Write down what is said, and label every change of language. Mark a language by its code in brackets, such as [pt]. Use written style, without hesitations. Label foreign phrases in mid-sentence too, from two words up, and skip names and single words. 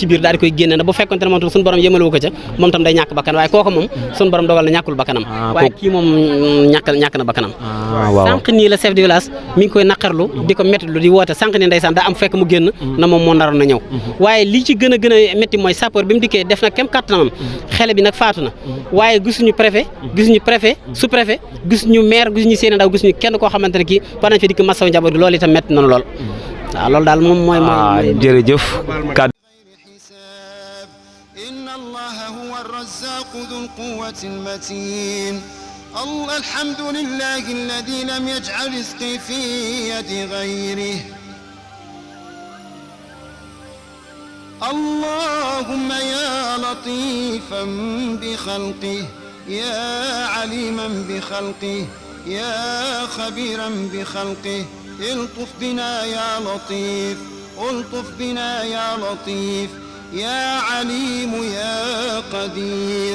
[wo] biir daal di koy génne na bu fekkonte ne moom tam suñu borom yëmalewu ko ca moom tam day ñàkk bakkan waaye kooku moom suñu borom dogal na ñàkkul bakkanam waaye kii moom ñàkk na bakkanam sànq nii la [fr] chef de village [wo] mi ngi koy naqarlu di ko méttlu di woote sànq nii ndeysaan daa am fekk mu génn na moom moo naroon na ñëw waaye li ci gën a métti mooy sapeur bi mu dikkee def na kem kàttanam xele bi nag faatu na waaye gisuñu [fr] préfet sous préfet [wo] gisuñu maire gisuñu seen ndaw gisuñu kenn koo xamante ne kii war nañ fi dikk masaw njaboot gi loolu itam métti na lool waaw loolu daal moom mooy jërëjëf [ar] إن الله هو الرزاق ذو القوة المتين. الحمد لله الذي لم يجعل رزقي في يد غيره. اللهم يا لطيفا بخلقه يا عليما بخلقه يا خبيرا بخلقه الطف بنا يا لطيف الطف بنا يا لطيف يا عليم يا قدير.